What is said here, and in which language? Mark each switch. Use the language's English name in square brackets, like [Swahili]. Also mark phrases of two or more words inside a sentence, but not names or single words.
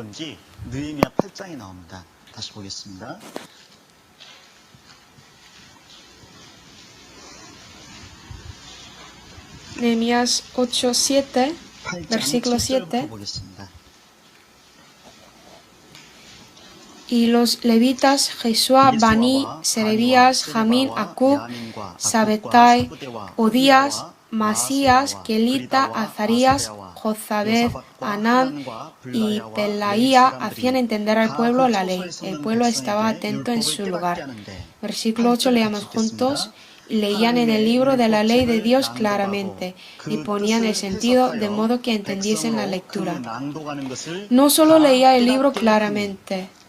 [Spanish] Nehemías 8, 7, versículo 7. Y los levitas Jesúa, Bani, Serebías, Jamín, Acub, Sabetai, Odías, Masías, Kelita, Azarías, Jozabed, Anán y Pelaía hacían entender al pueblo la ley. El pueblo estaba atento en su lugar. Versículo 8 leamos juntos. Y leían en el libro de la ley de Dios claramente y ponían el sentido de modo que entendiesen la lectura. No solo leía el libro claramente.